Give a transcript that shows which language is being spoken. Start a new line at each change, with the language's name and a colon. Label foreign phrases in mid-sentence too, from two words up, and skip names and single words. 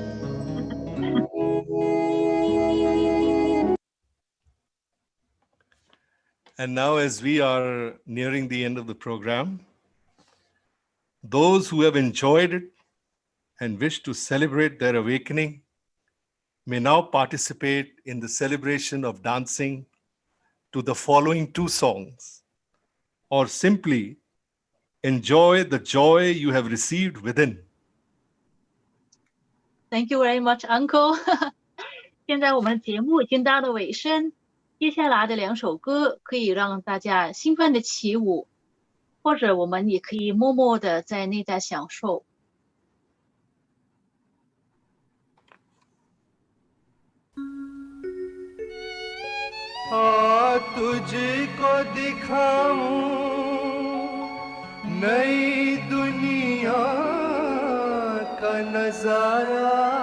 English: And now, as we are nearing the end of the program, those who have enjoyed it and wish to celebrate their awakening may now participate in the celebration of dancing to the following two songs, or simply enjoy the joy you have received within. Thank you very much, Uncle.
Chinese: 现在我们节目已经到了尾声，接下来的2首歌可以让大家兴奋的起舞，或者我们也可以默默的在内在享受。
Hindi: तुझको दिखाऊं नई दुनिया का नजारा,